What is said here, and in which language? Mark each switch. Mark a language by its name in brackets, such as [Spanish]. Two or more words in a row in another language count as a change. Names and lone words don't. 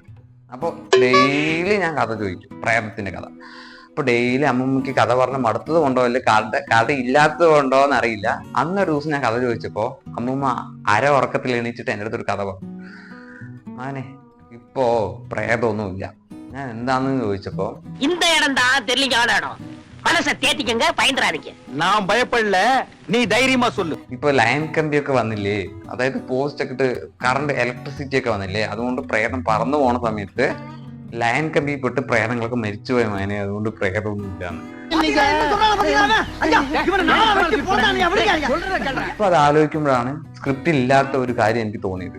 [Malayalam] അപ്പോൾ ഡെയിലി ഞാൻ കഥ ചോദിക്കും, പ്രേതത്തിന്റെ കഥ. അപ്പൊ ഡെയിലി അമ്മൂമ്മക്ക് കഥ പറഞ്ഞ് മടുത്തത് കൊണ്ടോ അല്ലെ കഥ ഇല്ലാത്തത് കൊണ്ടോ എന്നറിയില്ല, അന്നൊരു ദിവസം ഞാൻ കഥ ചോദിച്ചപ്പോ അമ്മൂമ്മ ഉറക്കത്തിൽ എണീച്ചിട്ട് എൻ്റെ അടുത്തൊരു കഥ പറഞ്ഞു. മാനെ ഇപ്പോ പ്രേതമൊന്നുമില്ല. ഞാൻ എന്താന്ന് ചോദിച്ചപ്പോ, [Tamil] இந்த இடம் தான் தெரியலீங்க, மனசை தேத்திக்கங்க, பயந்துறாதீங்க. நான் பயப்படல, நீ தைரியமா சொல்லு. [Malayalam] ഇപ്പൊ ലൈൻ കമ്പിയൊക്കെ വന്നില്ലേ, അതായത് പോസ്റ്റ് ഒക്കെ ഇട്ട് കറണ്ട് ഇലക്ട്രിസിറ്റി ഒക്കെ വന്നില്ലേ, അതുകൊണ്ട് പ്രേതം പറന്നു പോണ സമയത്ത് ലൈൻ കമ്പി പെട്ട് പ്രേതങ്ങളൊക്കെ മരിച്ചുപോയ മാനെ, അതുകൊണ്ട് പ്രേതമൊന്നും ഇല്ലാന്ന്. അപ്പൊ അത് ആലോചിക്കുമ്പോഴാണ് സ്ക്രിപ്റ്റ് ഇല്ലാത്ത ഒരു കാര്യം എനിക്ക് തോന്നിയത്.